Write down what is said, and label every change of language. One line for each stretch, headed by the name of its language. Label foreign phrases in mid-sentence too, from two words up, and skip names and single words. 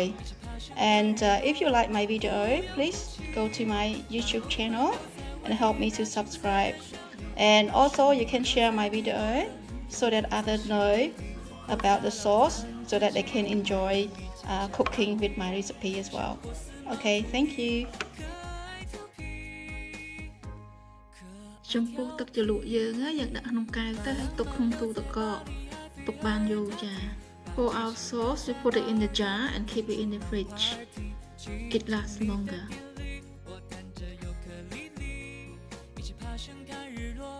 English: And if you like my video, please go to my YouTube channel and help me to subscribe. And also you can share my video so that others know about the sauce so that they can enjoy cooking with my recipe as well. Okay, thank you.
Khmer: ចំពោះទឹកជ្រលក់យើងយើងដាក់ក្នុងកែវទៅហើយទុកក្នុងទូទឹកកកទុកបានយូរចា
English: For our sauce we put it in the jar and keep it in the fridge. It lasts longer.